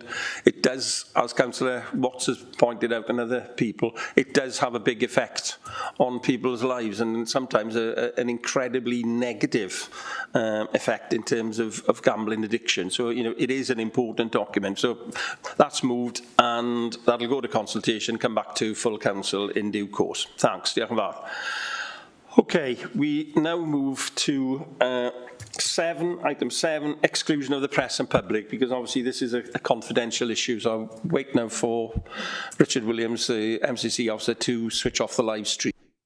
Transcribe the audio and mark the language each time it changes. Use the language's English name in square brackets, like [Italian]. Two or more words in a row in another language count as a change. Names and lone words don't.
[English] It does, as Councillor Watts has pointed out and other people, it does have a big effect on people's lives, and sometimes an incredibly negative effect in terms of gambling addiction. So, you know, it is an important document. So that's moved, and that'll go to consultation, come back to full council in due course. Thanks. [Welsh] Diolch yn fawr. [English] Okay, we now move to item 7, exclusion of the press and public, because obviously this is a confidential issue. So I'll wait now for Richard Williams, the MCC officer, to switch off the live stream.